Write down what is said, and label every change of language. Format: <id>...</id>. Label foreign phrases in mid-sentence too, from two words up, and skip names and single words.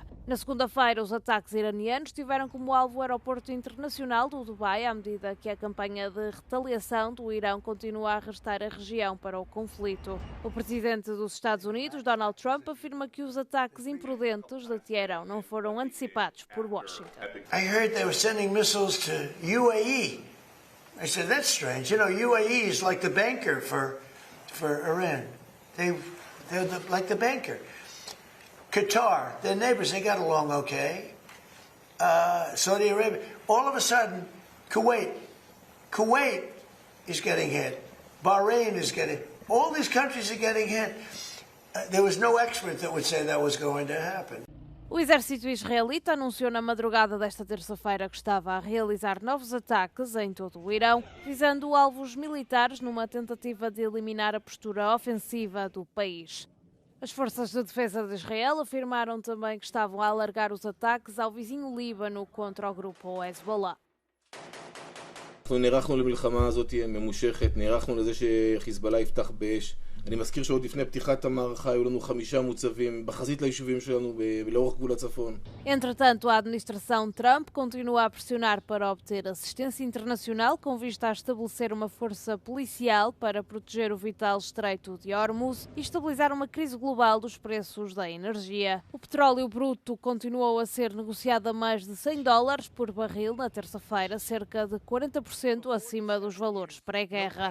<pt>Na segunda-feira, os ataques iranianos tiveram como alvo o aeroporto internacional do Dubai, à medida que a campanha de retaliação do Irão continua a arrastar a região para o conflito. O presidente dos Estados Unidos, Donald Trump, afirma que os ataques imprudentes de Teherão não foram antecipados por Washington.</pt> <en>Missiles to UAE. I said, that's strange. You know, UAE is like the banker for Iran. They're like the banker. Qatar, their neighbors, they got along okay. Saudi Arabia. All of a sudden, Kuwait is getting hit. Bahrain is getting. All these countries are getting hit. There was no expert that would say that was going to happen.</en> <pt>O exército israelita anunciou na madrugada desta terça-feira que estava a realizar novos ataques em todo o Irão, visando alvos militares numa tentativa de eliminar a postura ofensiva do país. As forças de defesa de Israel afirmaram também que estavam a alargar os ataques ao vizinho Líbano contra o grupo Hezbollah.</pt> <he>נערכנו למלחמה הזאת ממושכת, נערכנו לזה שחיזבאללה יפתח באש. אני מזכיר שעוד לפני פתיחת המערכה היו לנו 5 מוצבים בחזית ליישובים שלנו לאורך גבול הצפון.</he> <pt>Entretanto, a administração Trump continua a pressionar para obter assistência internacional com vista a estabelecer uma força policial para proteger o vital Estreito de Hormuz e estabilizar uma crise global dos preços da energia. O petróleo bruto continuou a ser negociado a mais de $100 por barril na terça-feira, cerca de 40% acima dos valores pré-guerra.</pt>